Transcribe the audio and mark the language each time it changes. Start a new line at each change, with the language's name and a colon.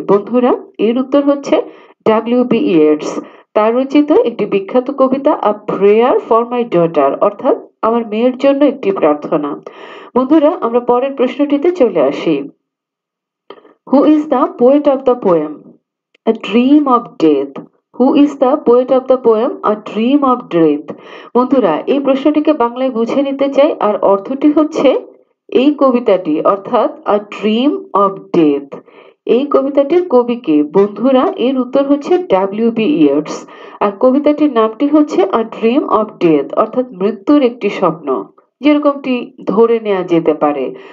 Bangla: বন্ধুরা, এর উত্তর হচ্ছে ডব্লিউ.বি. ইয়েটস। তার রচিত একটি বিখ্যাত কবিতা আ প্রেয়ার ফর মাই ডটার, অর্থাৎ আমার মেয়ের জন্য একটি প্রার্থনা। বন্ধুরা, আমরা পরের প্রশ্নটিতে চলে আসি।
English: Who is the poet of the poem A dream of death? Who is the poet of the poem A dream of death?
Bangla: বন্ধুরা, এই প্রশ্নটিকে বাংলায় বুঝে নিতে চাই, আর অর্থটি হচ্ছে এই কবিতাটি, অর্থাৎ A dream of death, এই কবিতাটির কবিকে। বন্ধুরা, এর উত্তর হচ্ছে ডব্লিউ.বি. ইয়েটস। আর কবিতাটির নামটি হচ্ছে A dream of death, অর্থাৎ মৃত্যুর একটি স্বপ্ন, যেরকমটি ধরে নেওয়া যেতে পারে।